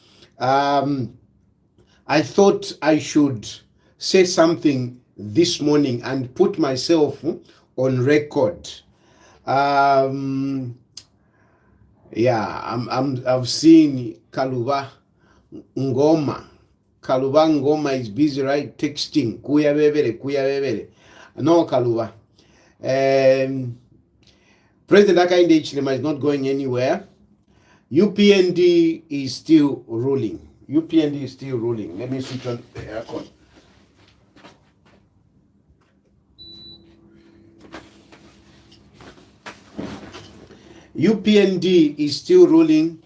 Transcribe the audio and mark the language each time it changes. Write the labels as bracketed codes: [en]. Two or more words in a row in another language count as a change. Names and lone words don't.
[en] I thought I should say something this morning and put myself on record. Um, I've seen Kaluba Ngoma. Kaluba Ngoma is busy, right? Texting. [bem] Kuya bebere, kuya bebere. [en] No, Kaluba. Um, President Hakainde Hichilema is not going anywhere. UPND is still ruling. UPND is still ruling. Let me switch on the aircon. UPND is still ruling.